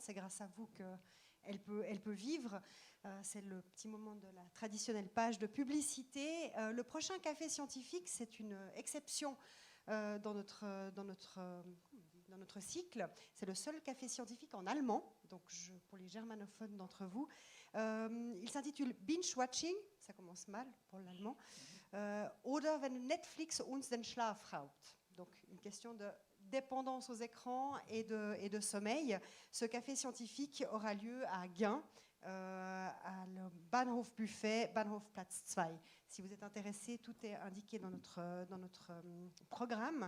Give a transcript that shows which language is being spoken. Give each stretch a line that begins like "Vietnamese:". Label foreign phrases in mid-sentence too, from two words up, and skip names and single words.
French: C'est grâce à vous qu'elle peut vivre. C'est le petit moment de la traditionnelle page de publicité. Le prochain café scientifique, c'est une exception dans notre cycle. C'est le seul café scientifique en allemand, donc pour les germanophones d'entre vous. Il s'intitule Binge Watching, ça commence mal pour l'allemand,
German: oder wenn Netflix uns den Schlaf raubt.
French: Donc une question de dépendance aux écrans et de sommeil. Ce café scientifique aura lieu à Gien, à le Bahnhof Buffet, Bahnhofplatz 2. Si vous êtes intéressé, tout est indiqué dans notre programme.